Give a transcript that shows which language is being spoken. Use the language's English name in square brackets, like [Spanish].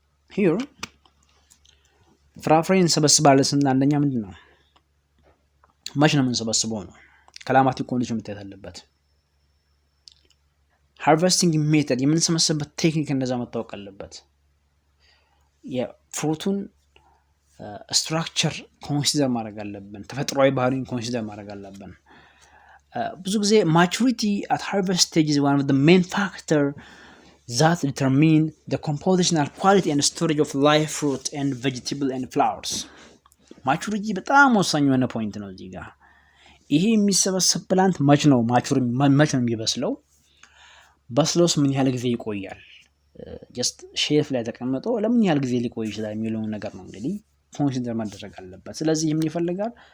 [Amharic] here ፍራፍሬን እንሰበስባለን ስንል አንደኛ ምንድነው መቼ ነው የምንሰበስበው ነው። ክላይማቲክ ኮንዲሽን መታየት አለበት። ሃርቨስቲንግ ሜተድ የምንሰበስብበት ቴክኒክ እንደዛ መታወቅ አለበት። የፍሩቱን ስትራክቸር ኮንሲደር ማድረግ አለብን። ተፈጥሯዊ ባህሪን ኮንሲደር ማድረግ አለብን። ብዙ ጊዜ ማቹሪቲ [English] at harvest stage is one of the main factor that determine the compositional quality and storage of live fruit and vegetable and flowers. [Amharic] ማቹሪቲ በጣም ወሳኝ የሆነ ፖይንት ነው እዚህ ጋር። ይሄ የሚሰበሰብ ፕላንት መች ነው የሚበስለው? በስሎስ ምን ያህል ጊዜ ይቆያል? ጀስት ሼፍ ላይ ተቀምጦ ለምን ያህል ጊዜ ሊቆይ ይችላል የሚለው ነገር ነው እንግዲህ ኮንሲደር ማድረግ አለበት። ስለዚህ ምን ይፈልጋል?